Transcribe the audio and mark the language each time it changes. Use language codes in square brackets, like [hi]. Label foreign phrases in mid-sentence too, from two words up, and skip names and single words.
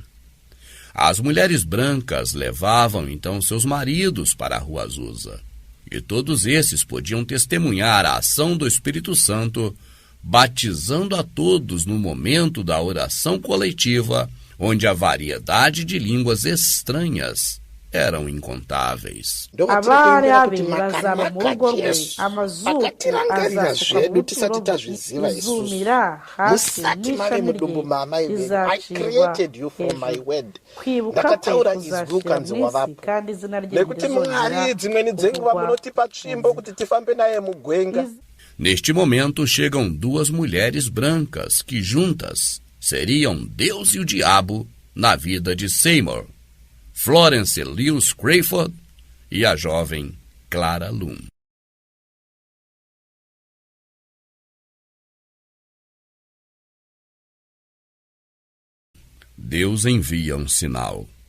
[pt] As mulheres brancas levavam então seus maridos para a Rua Azusa, e todos esses podiam testemunhar a ação do Espírito Santo, batizando a todos no momento da oração coletiva, onde a variedade de línguas estranhas eram incontáveis. [rn] Abale abiri bazaba mu rugo rwe amazuku azafuka izumira hasi n'ishami rye rizacirwa hejuru kwibuka kwe kuzashira mw'isi kandi izina rye ntizongera. [pt] Neste momento chegam duas mulheres brancas que juntas seriam Deus e o diabo na vida de Seymour, Florence Lewis Crawford e a jovem Clara Loom. Deus envia um sinal.